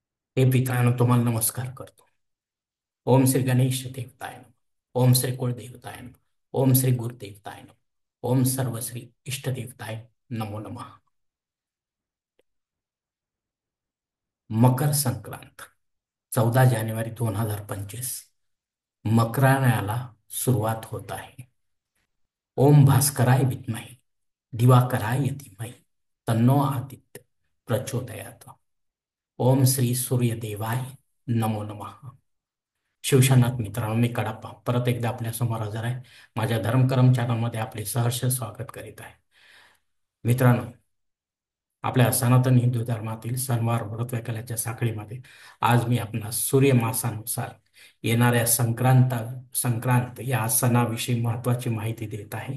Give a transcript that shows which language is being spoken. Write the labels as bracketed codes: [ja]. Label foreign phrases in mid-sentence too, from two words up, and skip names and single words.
[mr] हे पितरांनो तुम्हाला नमस्कार करतो. [sa] ओम श्री गणेश देवताय नमः. ओम श्री कुलदेवताय नमः. ओम श्री गुरुदेवताय नमः. ओम सर्वश्री इष्टदेवताय नमो नमः. [mr] मकर संक्रांत 14 जानेवारी 2025 मकराला सुरुवात होत आहे. [sa] ओम भास्कराय विद्महे दिवाकराय धीमहि तन्नो आदित्य प्रचोदयात. ओम श्री सूर्यदेवाय नमो नमः. [mr] शिवशानात मित्रांनो, मी कडाप्पा परत एकदा आपल्या समोर हजर आहे. माझ्या धर्मकरम चॅनलमध्ये आपले सहर्ष स्वागत करीत आहे. मित्रांनो, आपल्या सनातन हिंदू धर्मातील सणवार व्रत वैकल्याच्या साखळीमध्ये आज मी आपणास सूर्यमासानुसार येणाऱ्या संक्रांत या सणाविषयी महत्वाची माहिती देत आहे.